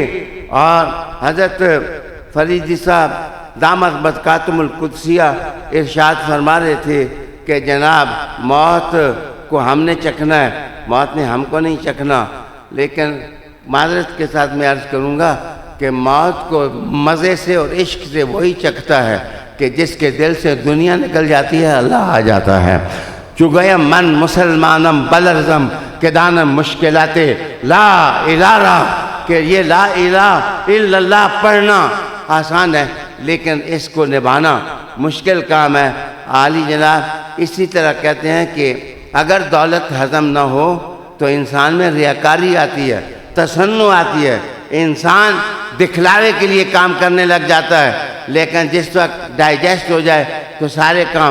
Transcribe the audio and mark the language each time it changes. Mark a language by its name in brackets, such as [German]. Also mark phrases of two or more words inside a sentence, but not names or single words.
[Urdu] اور حضرت فریدی صاحب [Arabic] دامت برکاتہم القدسیہ [Urdu] ارشاد فرما رہے تھے کہ جناب موت کو ہم نے چکھنا ہے، موت نے ہم کو نہیں چکھنا، لیکن معذرت کے ساتھ میں عرض کروں گا کہ موت کو مزے سے اور عشق سے وہی چکھتا ہے کہ جس کے دل سے دنیا نکل جاتی ہے، اللہ آ جاتا ہے۔ [Persian] چگویم من مسلمانم بلرزم کہ دانم مشکلات لا الہ، [Urdu] کہ یہ [Arabic] لا الہ الا اللہ [Urdu] پڑھنا آسان ہے لیکن اس کو نبھانا مشکل کام ہے۔ عالی جناب اسی طرح کہتے ہیں کہ اگر دولت ہضم نہ ہو تو انسان میں ریاکاری آتی ہے، تصنع آتی ہے، انسان دکھلاوے کے لیے کام کرنے لگ جاتا ہے، لیکن جس وقت ڈائجسٹ ہو جائے تو سارے کام۔